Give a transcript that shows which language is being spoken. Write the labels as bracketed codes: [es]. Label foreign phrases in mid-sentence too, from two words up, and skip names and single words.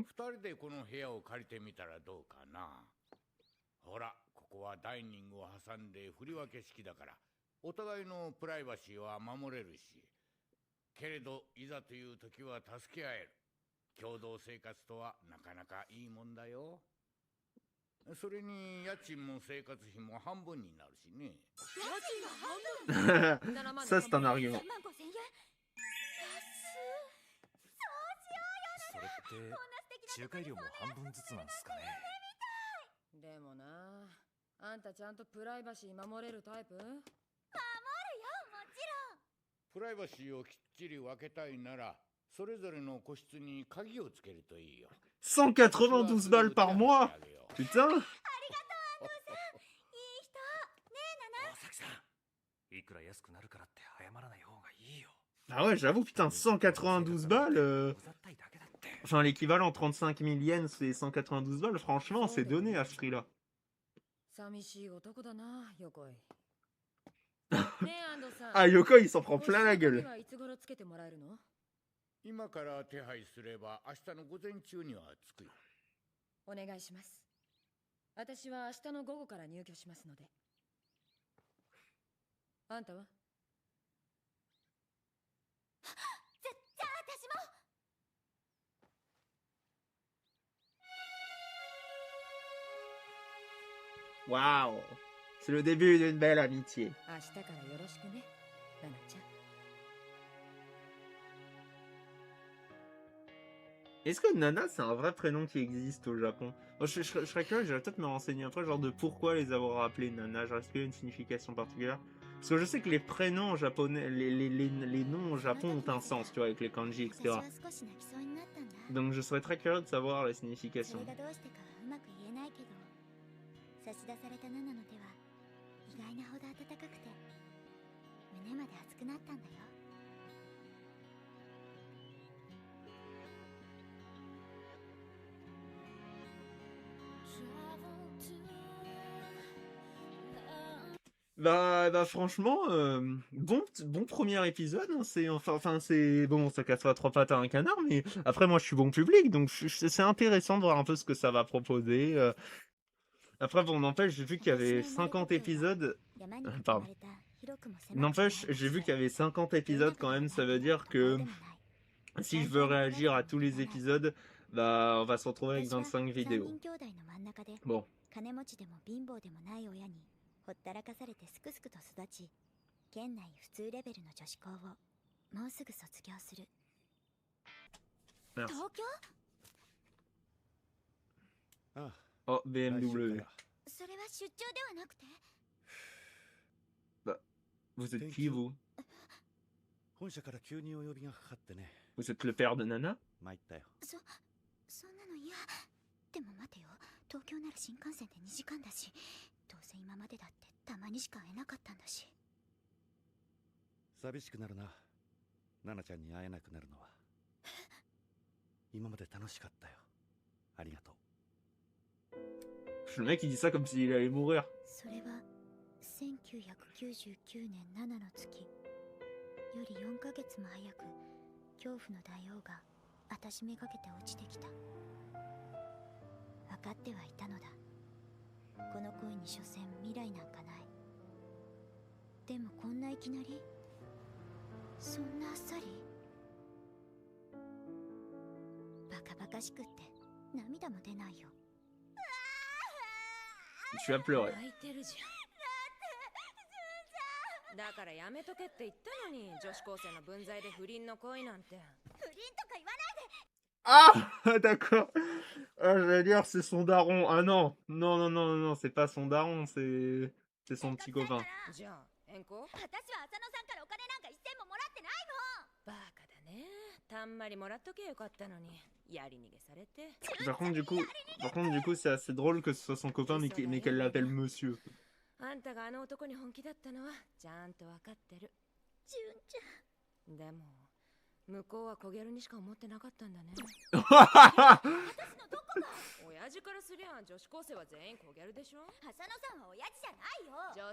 [ja] 二人でこの部屋を借りてみたらどうかな。ほら、ここはダイニングを挟んで振り分け式だから、お互いのプライバシーは守れるし、けれどいざという時は助け合える。共同生活とはなかなかいいもんだよ。それに家賃も生活費も半分になるしね。 [fr] Ça, c'est un argument. [ja] 3 万5千円。それって仲介料も半分ずつなんすかね。でもな、あんたちゃんとプライバシー守れるタイプ？プライバシーをきっちり分けたいなら、それぞれの個室に鍵をつけるといいよ。 [fr] 192 balles par mois. Putain. [ja] 大崎さん、いくら安くなるからって謝らない方がいいよ。 [fr] Ah ouais, j'avoue, putain, 192 balles. [ja] うざったいだけだって。 [fr] Enfin, l'équivalent 35 000 yens, c'est 192 balles. Franchement, c'est donné à ce prix-là. [ja] 寂しい男だな、横井。ねえ、安藤さん。 [fr] Ah, Yoko, il s'en prend plein la [ja] 個室の鍵 [fr] gueule. [ja] はいつ頃つけてもらえるの？今から手配すれば明日の午前中には着くよ。お願いします。私は明日の午後から入居しますので。あんたは？じゃあ私も。 [fr] Waouh. C'est le début d'une belle amitié. [ja] 明日からよろしくね、ナナちゃん。 [fr] Est-ce que Nana, c'est un vrai prénom qui existe au Japon? Moi, je serais curieux, j'irais peut-être me renseigner après, genre de pourquoi les avoir appelés Nana. Genre, est-ce qu'il y a une signification particulière? Parce que je sais que les prénoms japonais, les noms au Japon ont un sens, tu vois, avec les kanji, etc. [ja] 私は少し泣きそうになったんだ。 [fr] Donc je serais très curieux de savoir la [ja] そ [fr] signification. [ja] れがどうしてかうまく言えないけど、差し出されたナナの手は意外なほど温かくて胸まで熱くなったんだよ。 [fr] Bah franchement, bon premier épisode, hein, c'est enfin c'est bon, ça casse pas trois pattes à un canard, mais après moi je suis bon public, donc c'est intéressant de voir un peu ce que ça va proposer. Après bon, n'empêche, j'ai vu qu'il y avait 50 épisodes. [ja] 山に囲 [fr] Pardon. [ja] まれた広くも狭くもない [fr] N'empêche, j'ai vu qu'il y avait 50 épisodes quand même, ça veut dire que si je veux réagir à tous les épisodes, bah on va se retrouver avec 25 vidéos. [ja] 3人兄弟の真ん中で [fr] Bon. [ja] 金持ちでも貧乏でもない親にほったらかされてすくすくと育ち、県内普通レベルの女子校をもうすぐ卒業する。 [fr] Merci. [ja] 東京？ああ、 [fr] Oh, [ja] 来週 [fr] BMW. [ja] からそれは出張ではなくて、 [fr] Vous êtes qui, vous? [ja] 本社から急にお呼びがかかってね。 [fr] Vous êtes le père de Nana? [ja] 参ったよ。そんなの嫌。でも待てよ、東京なら新幹線で2時間だし、どうせ今までだってたまにしか会えなかったんだし。寂しくなるな。ナナちゃんに会えなくなるのは。今まで楽しかったよ。ありがとう。 [fr] Le mec il dit ça comme s'il allait mourir. [ja] それは1999年7の月より4ヶ月も早く恐怖の大王が私めがけて落ちてきた。分かってはいたのだ。この恋に所詮未来なんかない。でもこんないきなり、そんなあっさり、バカバカしくって涙も出ないよ。 [fr] Tu vas pleurer. [ja] 泣いてるじゃん。だからやめとけって言ったのに、女子高生の分際で不倫の恋なんて。不倫とか言わないで。 [fr] Ah d'accord. Ah, j'allais dire c'est son daron. Ah non, non, c'est pas son daron, c'est son petit copain. [ja] じゃあ変更？私は浅野さんからお金なんか一銭ももらってないもん。バカだね。たんまりもらっとけよかったのに、やり逃げされて。 [fr] Par contre, du coup, c'est assez drôle que ce soit son copain, mais qu'elle l'appelle monsieur. [ja] あんたがあの男に本気だったのはちゃんと分かってる。純ちゃん。でも向こうはコゲルにしか思ってなかったんだね。親父からすりゃ女子高生は全員コゲルでしょ。浅野さんは親父じゃないよ。